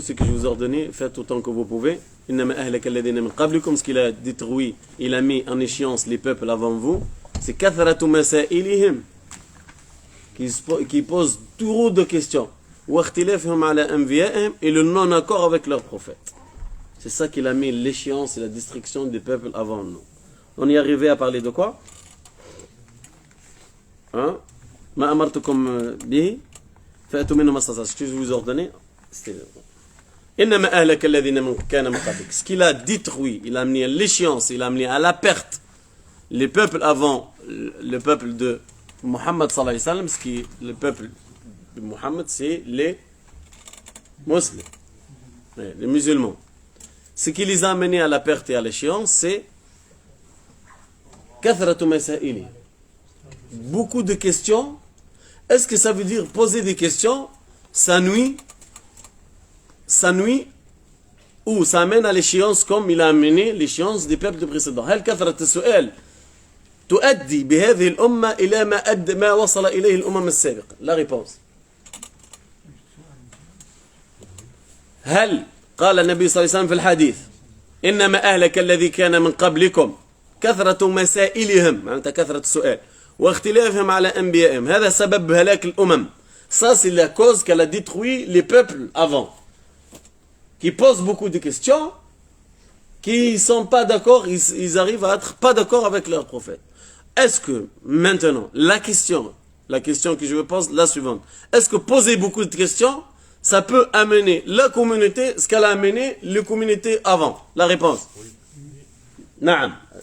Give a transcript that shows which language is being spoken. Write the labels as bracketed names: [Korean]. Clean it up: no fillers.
[French] Ce que je vous ai ordonné, faites autant que vous pouvez. [Arabic] إنما أهلك الذين من قبلكم, [French] ce qu'il a détruit, il a mis en échéance les peuples avant vous, c'est [Arabic] كثرة مسائلهم, [French] qui posent trop de questions, [Arabic] واختلافهم على أنبيائهم, [French] et le non-accord avec leurs prophètes. C'est ça qu'il a mis l'échéance et la destruction des peuples avant nous. On y est arrivé à parler de quoi? Hein? [Arabic] ما أمرتكم به فأتوا منه ما استطعتم. [French] Ce que je vous ordonnais, c'était [Arabic] إنما أهلك الذين كان من قبلك. [French] Ce qu'il a détruit, il a amené à l'échéance, il a amené à la perte les peuples avant le peuple de Muhammad sallallahu alayhi wa sallam. Ce qui le peuple de Muhammad, c'est les musulmans, les musulmans. Ce qui les a amenés à la perte et à l'échéance, c'est [Arabic] كثرة مسائل, [French] beaucoup de questions. Est-ce que ça veut dire poser des questions? Ça nuit ou ça amène à l'échéance comme il a amené l'échéance des peuples précédents. [Arabic] هل كثرة السؤال تؤدي بهذه الأمة إلى ما وصل إليه الأمم السابقة؟ [French] La réponse. [Arabic] هل قال النبي صلى الله عليه وسلم في الحديث إنما أهلك الذي كان من قبلكم كثرة مسائلهم, معناتها كثرة السؤال, واختلافهم على أنبيائهم, هذا سبب هلاك الأمم. [French] Ça c'est la cause qu'elle a détruit les peuples avant, qui posent beaucoup de questions, qui ne sont pas d'accord, ils arrivent à être pas d'accord avec leur prophète. Est-ce que maintenant, la question que je vous pose, la suivante, est-ce que poser beaucoup de questions, ça peut amener la communauté, ce qu'elle a amené les communautés avant? La réponse. Naam.